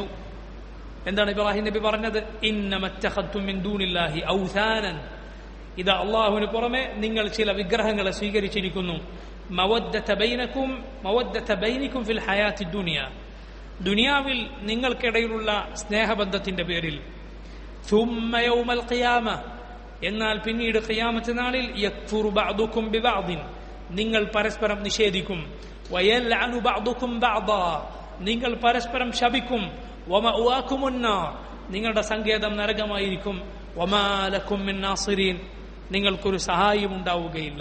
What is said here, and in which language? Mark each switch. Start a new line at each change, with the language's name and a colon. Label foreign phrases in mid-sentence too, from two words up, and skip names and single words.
Malayalam: എന്താണ് ഇബ്രാഹിം നബി പറഞ്ഞത്?
Arabic: إنما اتخذتم من دون الله أوثانا,
Malayalam: ഇതാ അള്ളാഹുവിന് പുറമെ നിങ്ങൾ ചില വിഗ്രഹങ്ങളെ സ്വീകരിച്ചിരിക്കുന്നു.
Arabic: مودة بينكم في الحياة الدنيا,
Malayalam: ദുനിയാവിൽ നിങ്ങൾക്കിടയിലുള്ള സ്നേഹബന്ധത്തിന്റെ പേരിൽ.
Arabic: ثم يوم القيامة,
Malayalam: എന്നാൽ പിന്നീട് ഖിയാമത്ത് നാളിൽ
Arabic: يكفر بعضكم ببعض,
Malayalam: നിങ്ങൾ പരസ്പരം നിഷേധിക്കും.
Arabic: ويلعن بعضكم بعضا,
Malayalam: നിങ്ങൾ പരസ്പരം ശപിക്കും.
Arabic: ومأواكم النار,
Malayalam: നിങ്ങളുടെ സങ്കേതം നരകമായിരിക്കും.
Arabic: وما لكم من ناصرين,
Malayalam: നിങ്ങൾക്കൊരു സഹായം ഉണ്ടാവുകയില്ല.